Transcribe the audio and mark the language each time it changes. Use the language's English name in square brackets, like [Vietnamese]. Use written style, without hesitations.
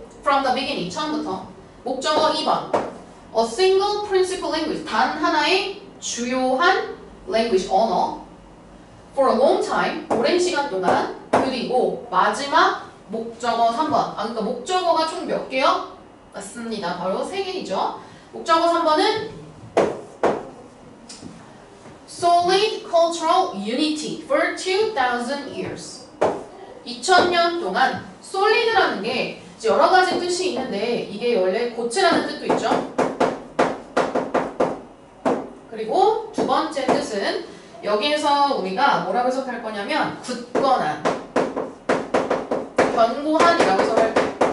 [English] From the beginning, [Korean] 처음부터. 목적어 2번. [English] A single principal language. [Korean] 단 하나의 주요한 language, 언어. [English] For a long time, [Korean] 오랜 시간 동안. 그리고 마지막 목적어 3번. 그러니까 목적어가 총 몇 개요? 맞습니다. 바로 3개이죠. 목적어 3번은 [English] Solid cultural unity for 2000 years. [Korean] 2000년 동안 solid라는 게 여러 가지 뜻이 있는데 이게 원래 고체라는 뜻도 있죠. 그리고 두 번째 뜻은 여기에서 우리가 뭐라고 해석할 거냐면 굳건한, 견고한이라고 해석할 거예요.